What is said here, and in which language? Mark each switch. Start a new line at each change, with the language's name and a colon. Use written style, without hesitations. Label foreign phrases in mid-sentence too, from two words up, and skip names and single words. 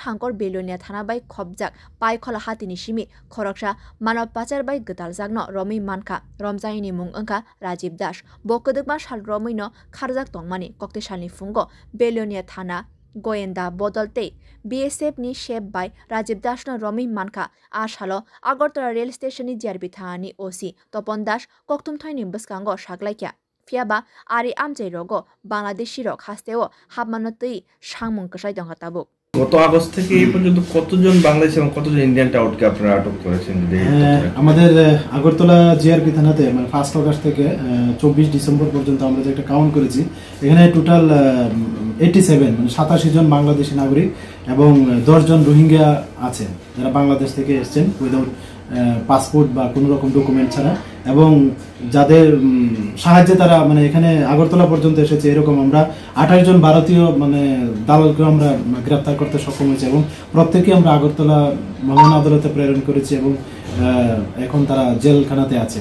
Kok Borok: हांकर बेलोनिया थाना बाय खबजाक पाय खला हातिनि सिमि खरकसा मानव पाचार बाय गतालजागनो रमै मानखा रमजायनि मुं अंका राजीव दास बकदकमा साल रमैनो खारजाक तंमानि कक्तेसालनि फुंगो बेलोनिया थाना गोयेन्दा बदलते बीएसएफ नि शेप बाय राजीव दासनो रमै मानखा आसालो आगरतला रेल स्टेशननि जिआरपि थानानि ओसी तपन दास कक्तुमथाइनि बस्कांगो साग्लायख्या फियाबा आरि आमचाइ रगो बांग्लादेशी रक हास्तेओ हाबमानतै सांमुं कसाय दंगाताबो
Bangla: গত আগস্ট থেকে এই পর্যন্ত কতজন বাংলাদেশি এবং কতজন ইন্ডিয়ান টাউটকে আপনারা আটক করেছেন? আমাদের আগরতলা জিআরপি থানাতে মানে 1 আগস্ট থেকে 24 ডিসেম্বর পর্যন্ত আমরা যে একটা কাউন্ট করেছি, এখানে টোটাল 87 মানে 87 জন বাংলাদেশি নাগরিক এবং 10 জন রোহিঙ্গা আছে যারা বাংলাদেশ থেকে এসেছেন
English: without passport
Bangla: বা কোনো রকম ডকুমেন্ট ছাড়া, এবং যাদের সাহায্যে তারা মানে এখানে আগরতলা পর্যন্ত এসেছে এরকম আমরা 28 জন ভারতীয় মানে দালালকে আমরা গ্রেফতার করতে সক্ষম হয়েছে এবং প্রত্যেককে আমরা আগরতলা মহামান্য আদালতে প্রেরণ করেছি এবং এখন তারা জেলখানাতে আছে।